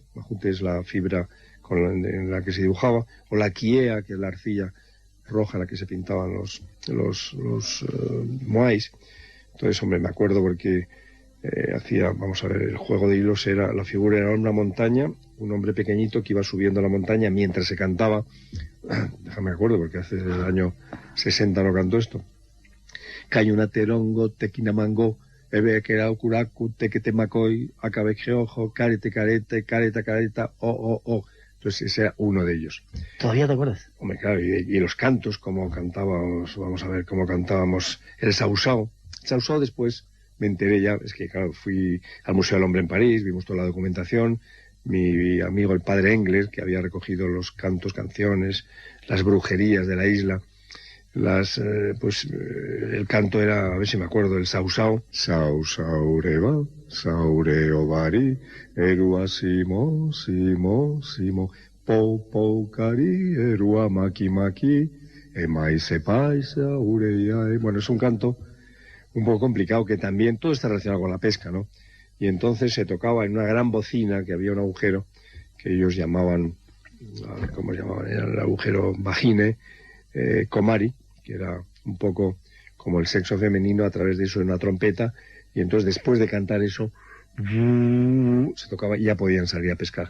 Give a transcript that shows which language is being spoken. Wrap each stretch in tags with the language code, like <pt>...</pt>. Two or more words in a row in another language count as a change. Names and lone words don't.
<es>Majute es la fibra en la que se dibujaba, o la quiea, que es la arcilla roja en la que se pintaban los moais. Entonces, hombre, me acuerdo porque vamos a ver, el juego de hilos la figura era una montaña, un hombre pequeñito que iba subiendo la montaña mientras se cantaba. Déjame acuerdo, porque hace el año 60 no canto esto.</es> <rap>Cayuna terongo, tequinamango, ebe querau curacu, tequetemacoy, acabe geojo, carete, careta, o.</rap> <es>Entonces ese era uno de ellos. ¿Todavía te acuerdas? Hombre, claro, y los cantos, como cantábamos, vamos a ver, cómo cantábamos el sausao. El sausao después me enteré ya, es que claro, fui al Museo del Hombre en París, vimos toda la documentación, mi amigo el padre Engler, que había recogido los cantos, canciones, las brujerías de la isla, el canto era, a ver si me acuerdo, el sausao.</es> <rap>Sausaureba, saureobari, erua simo, pou cari, erua maki, emaise paisa, ureia.</rap> <es>Bueno, es un canto un poco complicado, que también todo está relacionado con la pesca, ¿no? Y entonces se tocaba en una gran bocina, que había un agujero que ellos llamaban, ¿cómo llamaban? Era el agujero vagine, comari, que era un poco como el sexo femenino, a través de eso en una trompeta, y entonces después de cantar eso se tocaba y ya podían salir a pescar.</es>